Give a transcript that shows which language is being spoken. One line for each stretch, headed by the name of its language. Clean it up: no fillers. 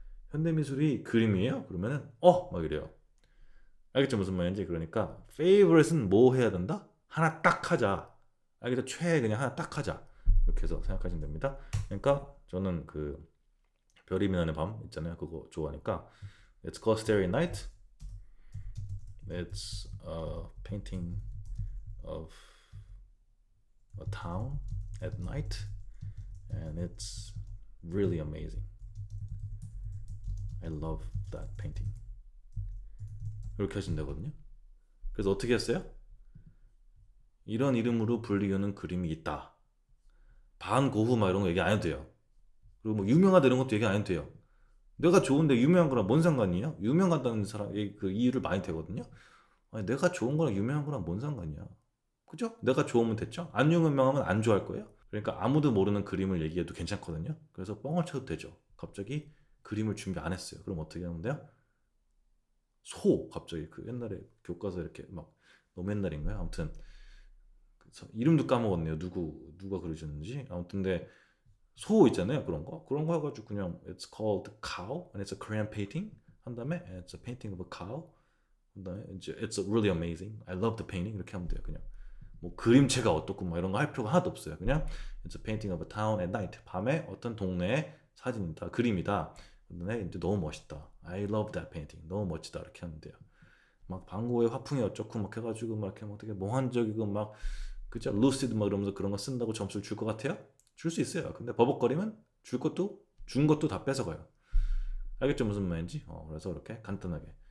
Korean: 현대미술이 그림이에요? 그러면은 막 이래요. 알겠죠? 무슨 말인지. 그러니까 favorite은 뭐 해야 된다? 하나 딱 하자. 알겠죠? 최애 그냥 하나 딱 하자. 이렇게 해서 생각하시면 됩니다. 그러니까 저는 그 별이 빛나는 밤 있잖아요. 그거 좋아하니까
English: It's called Starry Night. It's a painting of a town at night and it's really amazing. I love that painting.
Korean: 이렇게 하시면 되거든요. 그래서 어떻게 했어요? 이런 이름으로 불리우는 그림이 있다. 반고흐 막 이런 거 얘기 안 해도 돼요. 그리고 뭐 유명하다 이런 것도 얘기 안 해도 돼요. 내가 좋은데 유명한 거랑 뭔 상관이냐? 유명하다는 사람이 그 이유를 많이 되거든요. 아니, 내가 좋은 거랑 유명한 거랑 뭔 상관이야? 그죠? 내가 좋으면 됐죠? 안 유명하면 안 좋아할 거예요. 그러니까 아무도 모르는 그림을 얘기해도 괜찮거든요. 그래서 뻥을 쳐도 되죠. 갑자기 그림을 준비 안 했어요. 그럼 어떻게 하면 돼요? 갑자기 그 옛날에 교과서 이렇게 막 너무 옛날인가요? 아무튼 이름도 까먹었네요. 누가 그러셨는지. 아무튼 근데 있잖아요. 그런 거 해가지고 그냥
English: it's called cow and it's a Korean painting
Korean: 한 다음에
English: it's a painting of a cow
Korean: 한 다음에 이제
English: it's really amazing. I love the painting
Korean: 이렇게 하면 돼요. 그냥 뭐 그림체가 어떻고 막 이런 거 할 필요가 하나도 없어요.
English: 그냥 it's a painting of a town at night.
Korean: 밤에 어떤 동네의 사진이다, 그림이다. 근데 이제 너무 멋있다.
English: I love that painting.
Korean: 너무 멋지다. 이렇게 하면 돼요. 막 방구의 화풍이 어쩌고 막 해가지고 막 이렇게 막 되게 몽환적이고 막 그죠? 루시드 막 이러면서 그런 거 쓴다고 점수를 줄 것 같아요? 줄 수 있어요. 근데 버벅거리면 준 것도 다 뺏어가요. 알겠죠? 무슨 말인지? 그래서 이렇게 간단하게.